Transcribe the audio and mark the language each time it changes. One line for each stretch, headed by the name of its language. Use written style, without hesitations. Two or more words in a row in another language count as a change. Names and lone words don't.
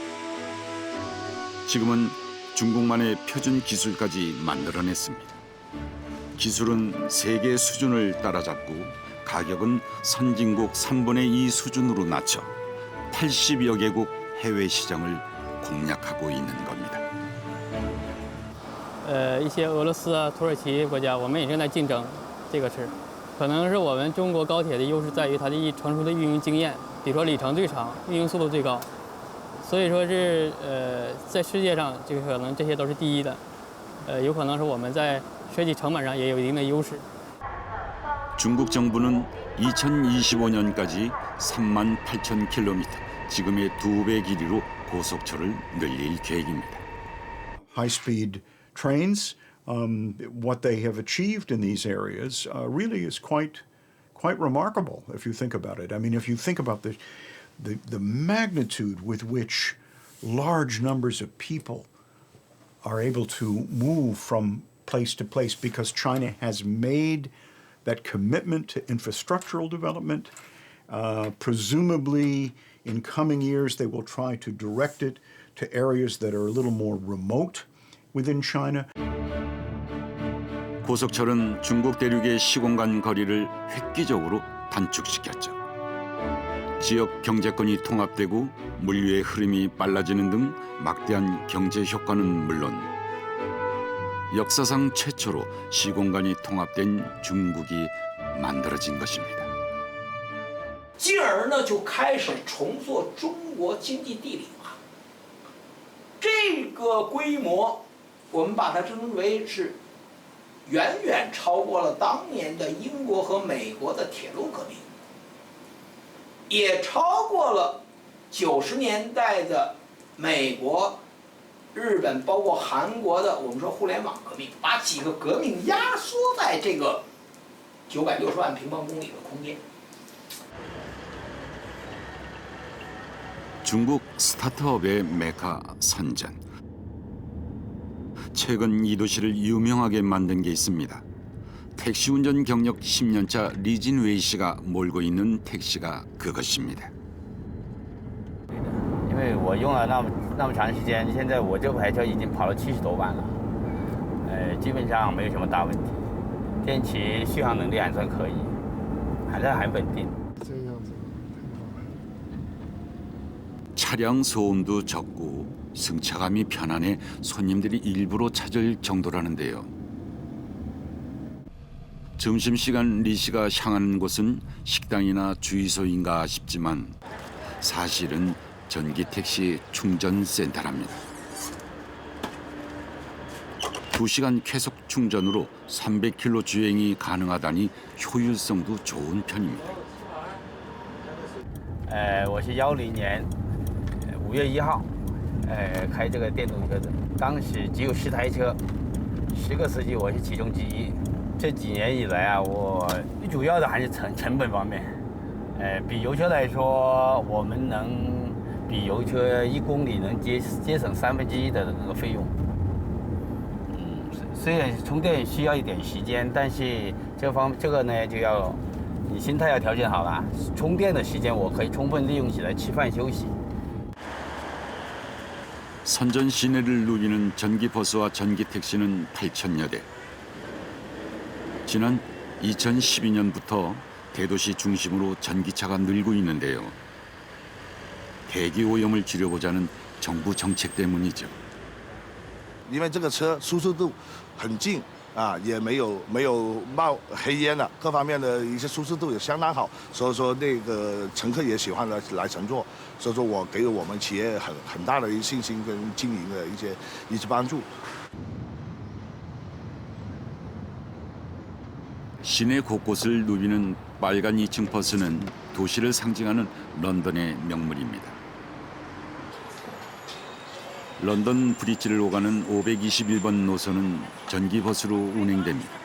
Korean: 지금은 중국만의 표준 기술까지 만들어냈습니다. 기술은 세계 수준을 따라잡고 가격은 선진국 3분의 2 수준으로 낮춰 80여 개국 해외 시장을 공략하고 있는 겁니다.
Chinese: 一些俄罗斯啊、土耳其国家，我们也正在竞争这个事。可能是我们中国高铁的优势在于它的成熟的运营经验，比如说里程最长，运营速度最高，所以说是在世界上这个可能这些都是第一的，有可能是我们在设计成本上也有一定的优势。
Korean: 중국 정부는 2025년까지 38,000km, 지금의 2배 길이로 고속철을 늘릴 계획입니다.
English: High-speed trains, what they have achieved in these areas really is quite remarkable if you think about it. I mean, if you think about the magnitude with which large numbers of people are able to move from place to place because China has made that commitment to infrastructural development. Presumably, in coming years, they will try to direct it to areas that are a little more remote within China.
Korean: 고속철은 중국 대륙의 시공간 거리를 획기적으로 단축시켰죠. 지역 경제권이 통합되고 물류의 흐름이 빨라지는 등 막대한 경제 효과는 물론 역사상 최초로 시공간이 통합된 중국이 만들어진 것입니다.
Chinese: 进而呢，就开始重塑中国经济地理化。这个规模，我们把它称为是远远超过了当年的英国和美国的铁路革命，也超过了90年代的美国、日本，包括韩国的我们说互联网革命，把几个革命压缩在这个960万平方公里的空间。
Korean: 중국 스타트업의 메카 선전. 최근 이 도시를 유명하게 만든 게 있습니다. 택시 운전 경력 10년차 리진웨이 씨가 몰고 있는 택시가 그것입니다.
Chinese: 因为我用了那么长时间，现在我这台车已经跑了70多万了，基本上没有什么大问题，电池续航能力还算可以，还是很稳定。
Korean: 차량 소음도 적고 승차감이 편안해 손님들이 일부러 찾을 정도라는데요. 점심시간 리 씨가 향하는 곳은 식당이나 주유소인가 싶지만 사실은 전기 택시 충전 센터랍니다. 2시간 계속 충전으로 300km 주행이 가능하다니 효율성도 좋은 편입니다.
Chinese: 我是10年5月1号，开这个电动车的，当时只有10台车，10个司机，我是其中之一。这几年以来啊，我最主要的还是成本方面，比油车来说，我们能比油车1公里能节省1/3的那个费用。虽然充电需要一点时间，但是这个呢就要你心态要调整好了。充电的时间我可以充分利用起来吃饭休息。
Korean: 선전 시내를 누비는 전기버스와 전기택시는 8,000여 대. 지난 2012년부터 대도시 중심으로 전기차가 늘고 있는데요. 대기 오염을 줄여보자는 정부 정책 때문이죠.
Chinese: 因为这个车舒适度很近啊，也没有冒黑烟了，各方面的一些舒适度也相当好，所以说那个乘客也喜欢来乘坐，所以说我给我们企业很大的一信心跟经营的一些帮助。
Korean: 시내 곳곳을 누비는 빨간 2층 버스는 도시를 상징하는 런던의 명물입니다. 런던 브릿지를 오가는 521번 노선은 전기버스로 운행됩니다.